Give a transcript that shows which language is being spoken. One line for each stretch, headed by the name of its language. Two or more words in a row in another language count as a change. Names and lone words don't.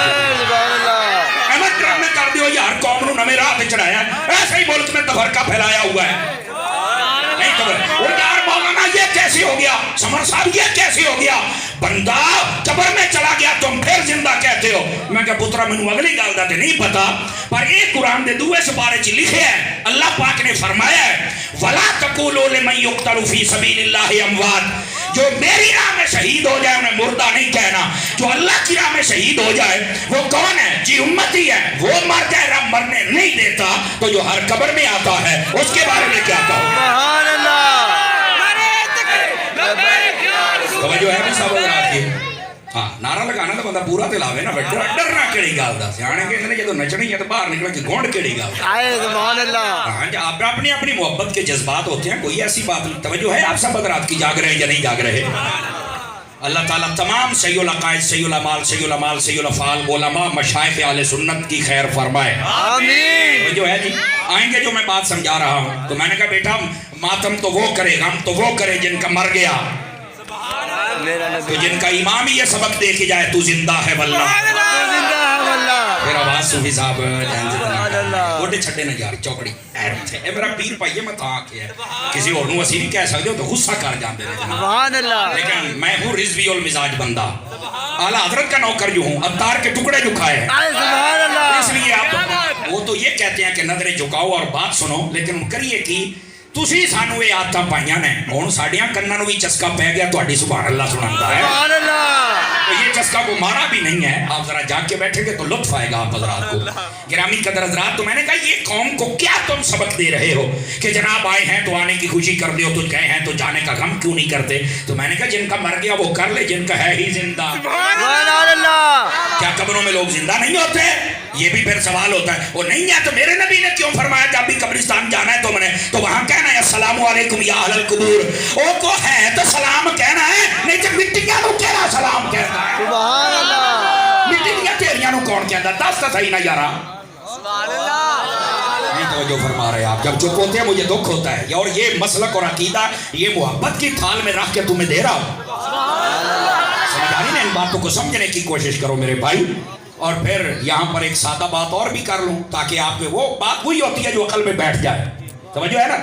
Arabic: سبحان اللہ،
Punjabi: احمد ڈرام میں کر دیو یار، قوم نو نویں راہ پہ چڑھایا،
Urdu: ایسے ہی ملک میں تفرقہ پھیلایا ہوا ہے۔ نہیں تو وہ یار مولانا یہ کیسی ہو گیا، سمر صاحب یہ کیسی ہو گیا، بندہ قبر میں چلا گیا تم پھر زندہ کہتے ہو۔
Punjabi: میں کہا پترا مینوں اگلی گل دا تے نہیں پتا، پر ایک قرآن دے دوے سپارے چ لکھے ہے، اللہ پاک نے فرمایا ہے
Arabic: وَلَا تَقُولُوا لِمَن يُقْتَلُ فِي سَبِيلِ اللَّهِ أَمْوَاتٌ،
Urdu: جو میری راہ میں شہید ہو جائے انہیں مردہ نہیں کہنا، جو اللہ کی راہ میں شہید ہو جائے وہ کون ہے؟ جی امتی ہے، وہ مر جائے رب مرنے نہیں دیتا، تو جو ہر قبر میں آتا ہے اس کے بارے میں کیا کہو؟
Arabic: سبحان اللہ،
Urdu: توجہ ہے بھی صاحب حضرات کی؟
Punjabi: ہاں نعرہ لگانا تو بندہ پورا تے لاوے نا، بیٹھا ڈرنا کیڑی گل دا، سیانے کہندے نے جدوں نچنی ہے تو باہر نکل کے گونڈ کیڑی گل دا۔
Arabic: سبحان اللہ،
Urdu: ہاں جی، آپ اپنی اپنی محبت کے جذبات ہوتے ہیں، کوئی ایسی بات نہیں۔ توجہ ہے آپ سب حضرات کی؟ جاگ رہے ہیں یا نہیں جاگ رہے؟ اللہ تعالیٰ تمام
Arabic: سید العقائد، سید العمال، سید العمال، سید الافعال،
Urdu: علماء، مشائخ اہل سنت کی خیر فرمائے، آمین۔ جو ہے جی آئیں گے جو میں بات سمجھا رہا ہوں۔ تو میں نے کہا بیٹا ماتم تو وہ کرے، غم تو وہ کرے جن کا مر گیا، میرا نبی تو جن کا امام ہی یہ سبق دے کے جائے تو زندہ ہے واللہ, زندہ ہے واللہ. پھر آواز صوفی صاحب
Arabic: سبحان اللہ.
Punjabi: گوڈے چھڈے نا یار چوکڑی اے میرا پیر بھائی
Urdu: میں تھا کے کسی اور نوں ਅਸੀਂ نہیں کہہ سکتے تو غصہ کر جاتے ہیں جناب.
Arabic: سبحان اللہ.
Urdu: لیکن میں ہوں رضوی ال مزاج بندہ، اعلیٰ حضرت کا نوکر جو ہوں، اوتار کے ٹکڑے جو کھائے ہیں,
Arabic: آئے سبحان اللہ.
Urdu: اس لیے آپ وہ تو یہ کہتے ہیں کہ نظریں جھکاؤ اور بات سنو، لیکن کریے کہ
Punjabi: ਤੁਸੀਂ ਸਾਨੂੰ ਇਹ ਆਦਤਾਂ ਪਾਈਆਂ ਨੇ, ਹੁਣ ਸਾਡੀਆਂ ਕੰਨਾਂ ਨੂੰ ਵੀ ਚਸਕਾ ਪੈ ਗਿਆ ਤੁਹਾਡੀ ਸੁਭਾਨ ਅੱਲਾਹ ਸੁਣਾਉਂਦਾ
Urdu: है।
Arabic: سبحان اللہ.
Urdu: تو یہ چسکا کو مارا بھی نہیں ہے، آپ ذرا جاگ کے بیٹھیں گے تو لطف آئے گا آپ حضرات کو. گرامی قدر حضرات، تو میں نے کہا یہ قوم کو کیا تم سبق دے رہے ہو کہ جناب آئے ہیں تو آنے کی خوشی کر دو، تو گئے ہیں تو جانے کا غم کیوں نہیں کرتے. تو میں نے کہا جن کا مر گیا وہ کر لے، جن کا ہے ہی زندہ.
Arabic: سبحان اللہ.
Urdu: کیا قبروں میں لوگ زندہ نہیں ہوتے? یہ بھی پھر سوال ہوتا ہے۔ وہ نہیں ہے تو میرے نبی نے کیوں فرمایا جب بھی قبرستان جانا ہے تم نے تو وہاں کہنا ہے
Arabic: السلام علیکم یا اہل القبور.
Punjabi: او کو ہے تو سلام کہنا ہے، نہیں تو مٹیاں نوں کیڑا سلام کہتا ہے.
Arabic: سبحان اللہ.
Punjabi: مٹیاں تیریاں نوں کون کہتا? دس تو سہی نا یارا.
Arabic: سبحان اللہ.
Urdu: نہیں تو جو فرما رہے آپ، جب چپ ہوتے ہیں مجھے دکھ ہوتا ہے۔ اور یہ مسلک اور عقیدہ یہ محبت کی تھال میں رکھ کے تمہیں دے رہا ہوں، سمجھ آ رہی نا? ان باتوں کو سمجھنے کی کوشش کرو میرے بھائی۔ اور پھر یہاں پر ایک سادہ بات اور بھی کر لوں تاکہ آپ کے وہ بات وہی ہوتی ہے جو عقل میں بیٹھ جائے، سمجھو ہے نا?